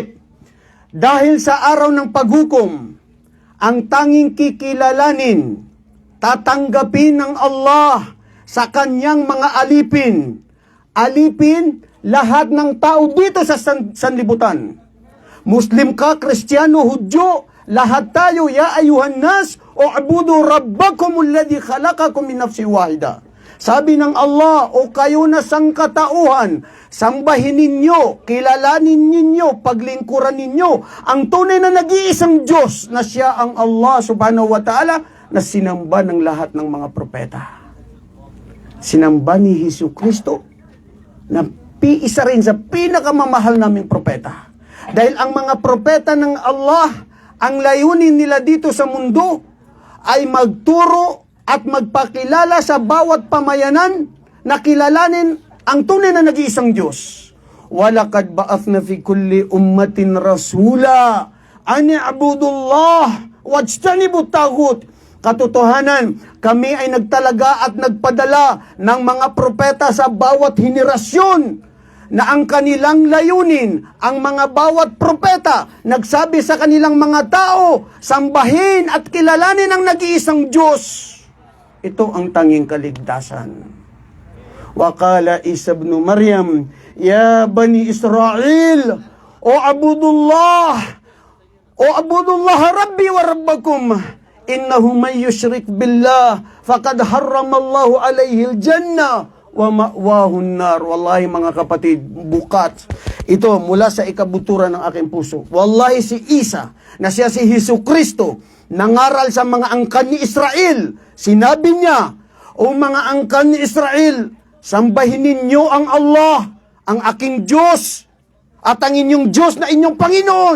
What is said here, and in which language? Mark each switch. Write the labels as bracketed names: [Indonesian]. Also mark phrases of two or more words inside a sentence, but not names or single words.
[Filipino] Dahil sa araw ng paghukom, ang tanging kikilalanin, tatanggapin ng Allah sa kanyang mga alipin. Alipin lahat ng tao dito sa sanlibutan. Muslim ka, Kristiyano, Hudyo, lahat tayo, [Arabic] يا أيها الناس اعبدوا ربكم الذي خلقكم من نفس واحدة. [Filipino] Sabi ng Allah, o kayo na sangkatauhan, sambahin ninyo, kilalanin ninyo, paglingkuran ninyo ang tunay na nag-iisang Diyos na siya ang [Arabic] الله سبحانه وتعالى [Filipino] na sinamba ng lahat ng mga propeta. sinamba ni Hesus Kristo na isa rin sa pinakamamahal naming propeta. Dahil ang mga propeta ng Allah, ang layunin nila dito sa mundo ay magturo at magpakilala sa bawat pamayanan na kilalanin ang tunay na nag-iisang Diyos. [Arabic] ولقد بعثنا في كل أمة رسولا أن اعبدوا الله واجتنبوا الطاغوت. [Filipino] Katotohanan, kami ay nagtalaga at nagpadala ng mga propeta sa bawat henerasyon na ang kanilang layunin, ang mga bawat propeta, nagsabi sa kanilang mga tao, sambahin at kilalanin ang nag-iisang Diyos. Ito ang tanging kaligtasan. [Arabic] وقال عيسى ابن مريم يا بني إسرائيل اعبدوا الله ربي وربكم إنه من يشرك بالله فقد حرم الله عليه الجنة, ومأواه النار. [Filipino] Wallahi mga kapatid, bukat ito mula sa ikabuturan ng aking puso. Wallahi si Isa, na siya si Hesus Kristo, nangaral sa mga angkan ni Israel. Sinabi niya, O mga angkan ni Israel, sambahin ninyo ang Allah, ang aking Diyos, at ang inyong Diyos na inyong Panginoon.